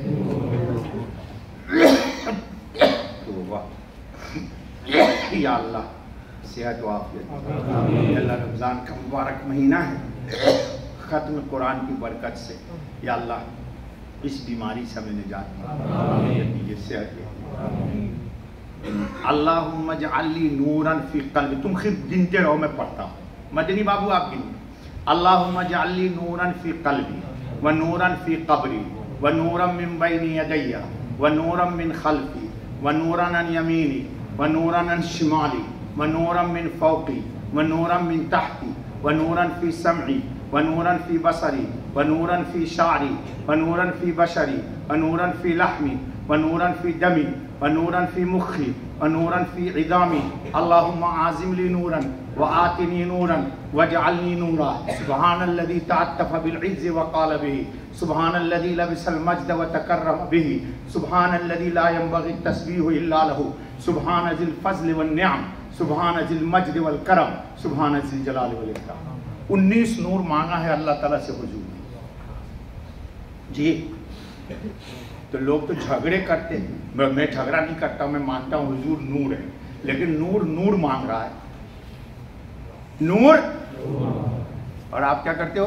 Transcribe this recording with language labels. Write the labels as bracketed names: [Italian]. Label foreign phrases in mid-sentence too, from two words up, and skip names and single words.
[Urdu] یا اللہ صحت و عافیت، اللہ رمضان کا مبارک مہینہ ہے، ختم قرآن کی برکت سے یا اللہ اس بیماری سے ہمیں نجات دی، یہ صحت ہے۔ [Arabic] اللہم اجعل لی نورا فی قلبی، [Urdu] تم خود گنتے رہو میں پڑھتا ہوں، مدنی بابو آپ گنتے۔ [Arabic] اللہم اجعل لی نورا فی قلبی و نورا فی قبری و نورا من بین یدی و نورا من خلفی و نورا عن یمینی و نورا عن شمالی و نورا من فوقی و نورا من تحتی و نورا فی سمعی و نورا فی بصری و نورا فی شعری و نورا فی بشری و نورا فی لحمی و نورا فی دمی و نورا فی مخی و نورا فی عظامی، اللہم عازم لی نورا وآتنی نورا واجعلنی نورا، سبحان الذی تعطف بالعز وقال به، سبحان الذی لبس المجد وتکرم به، سبحان الذی لا ينبغي التسبیح الا له، سبحان ذی الفضل والنعم، سبحان ذی المجد والکرم، سبحان ذی الجلال والاکرام۔ [Urdu] 19 نور مانگا ہے اللہ تعالیٰ سے حضور جی۔ تو لوگ تو جھگڑے کرتے ہیں، میں جھگڑا نہیں کرتا، میں مانتا ہوں حضور نور ہے، لیکن نور مانگ رہا ہے، نور، اور آپ کیا کرتے ہو؟